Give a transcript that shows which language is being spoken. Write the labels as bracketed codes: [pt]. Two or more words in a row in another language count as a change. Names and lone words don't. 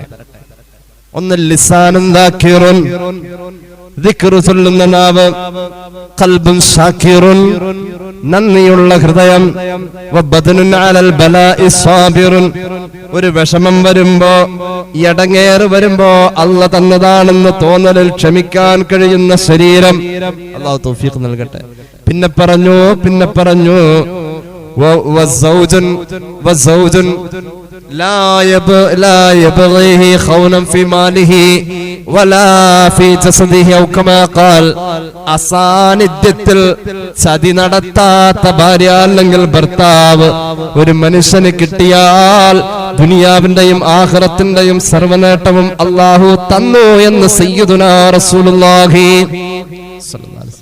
[ml] ഒന്ന് [ar] لسان ذاكر, [ml] ദിക്ർ ചൊല്ലുന്ന നാവ്, [ar] قلب شاكر, [ml] നന്ദിയുള്ള ഹൃദയം, [ar] وبدن على البلاء صابر, [ml] ഒരു വിഷമം വരുമ്പോ ഇടങ്ങേറ് വരുമ്പോ അല്ല തന്നതാണെന്ന് തോന്നലിൽ ക്ഷമിക്കാൻ കഴിയുന്ന ശരീരം. അല്ലാഹു തൗഫീഖ് നൽകട്ടെ. പിന്നെ പറഞ്ഞു [ar] വസൗജൻ لا يبغيه خونا في ماله ولا في جسده أو كما قال. [ml] അസാന്നിധ്യത്തിൽ ചതി നടത്താത്ത ഭാര്യ അല്ലെങ്കിൽ ഭർത്താവ് ഒരു മനുഷ്യന് കിട്ടിയാൽ ദുനിയാവിന്റെയും ആഖിറത്തിന്റെയും സർവ്വനേട്ടവും അല്ലാഹു തന്നു എന്ന് [ar] سيدنا رسول الله صلى الله عليه وسلم.